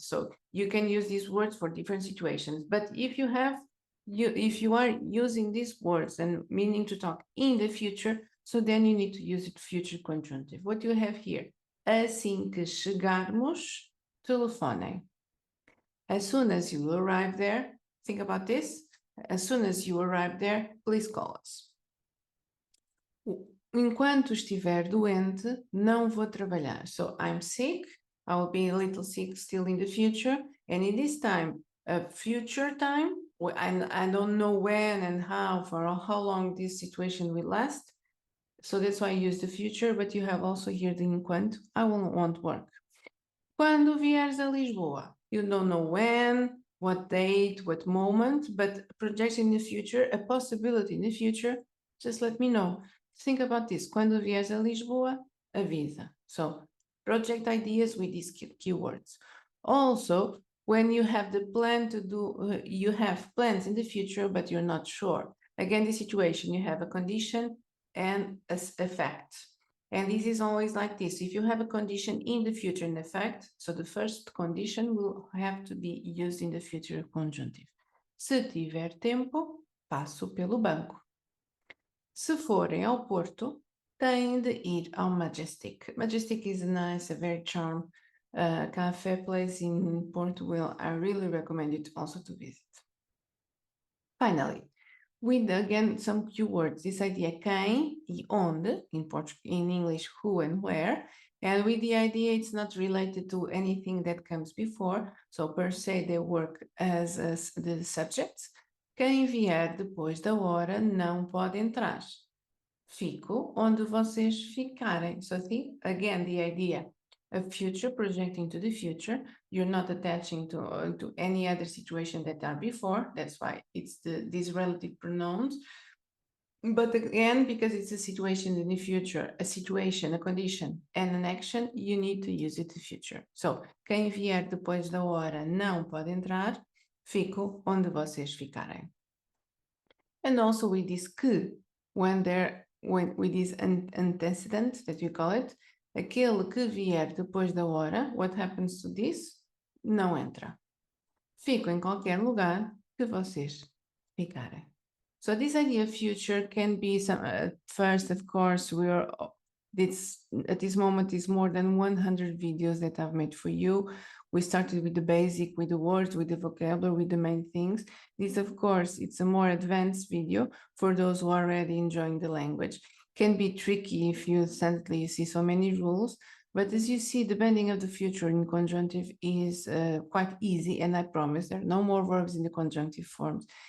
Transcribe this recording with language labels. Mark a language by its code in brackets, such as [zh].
[en] So you can use these words for different situations. But if you are using these words and meaning to talk in the future, so then you need to use it future conjunctive. What you have here? [pt] Assim que chegarmos, telefonem. [en] As soon as you arrive there, think about this. As soon as you arrive there, please call us. [pt] Enquanto estiver doente, não vou trabalhar. [en] So I'm sick, I will be a little sick still in the future. And in this time, future time, I don't know when and how, for how long this situation will last. So that's why I use the future, but you have also here the enquanto. I won't work. [pt] Quando vieres a Lisboa, [en] you don't know when, what date, what moment, but projection in the future, a possibility in the future, just let me know. Think about this. [pt] Quando vieres a Lisboa, avisa. [en] So project ideas with these keywords. Also, when you have the plan to do, you have plans in the future, but you're not sure. Again, the situation, you have a condition and a fact. And this is always like this. If you have a condition in the future and a fact, so the first condition will have to be used in the future conjunctive. [pt] Se tiver tempo, passo pelo banco. Se forem ao Porto, têm de ir ao Majestic. [en] Majestic is a very charming cafe place in Portugal. I really recommend it also to visit. Finally, with again some keywords, this idea [pt] quem e onde, [en] in English who and where, and with the idea it's not related to anything that comes before, so per se they work as the subjects. [pt] Quem vier depois da hora não pode entrar. Fico onde vocês ficarem. [en] So think again the idea of future, projecting to the future. You're not attaching to any other situation that are before. That's why it's these relative pronouns. But again, because it's a situation in the future, a situation, a condition, and an action, you need to use it in the future. [pt] So, quem vier depois da hora não pode entrar. Fico onde vocês ficarem. [en] And also with this que, with this antecedent that you call it, [pt] aquele que vier depois da hora, [en] what happens to this? [pt] Não entra. Fico em qualquer lugar que vocês ficarem. [en] So this idea of future can be some, first, of course, we're At this moment is more than 100 videos that I've made for you. We started with the basic, with the words, with the vocabulary, with the main things. This, of course, it's a more advanced video for those who are already enjoying the language. Can be tricky if you suddenly see so many rules, but as you see, the bending of the future in conjunctive is quite easy, and I promise there are no more verbs in the conjunctive forms.